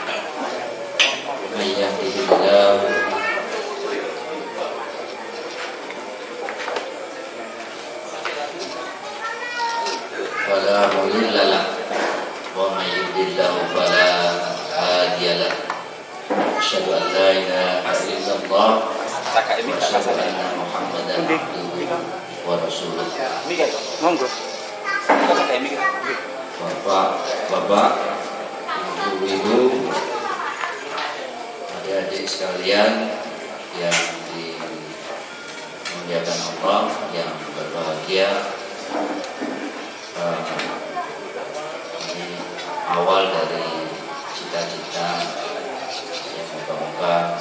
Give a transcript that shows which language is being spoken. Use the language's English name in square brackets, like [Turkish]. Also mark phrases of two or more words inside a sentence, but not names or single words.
[Arabic] من يهده الله فلا مضل له ومن يضلل فلا هادي له. أشهد أن لا إله إلا الله وأشهد أن محمدا عبده ورسوله. [Indonesian] Monggo. Bapak, ibu-ibu, adik-adik sekalian yang dimuliakan Allah, yang berbahagia, ini awal dari cita-cita yang moga-moga.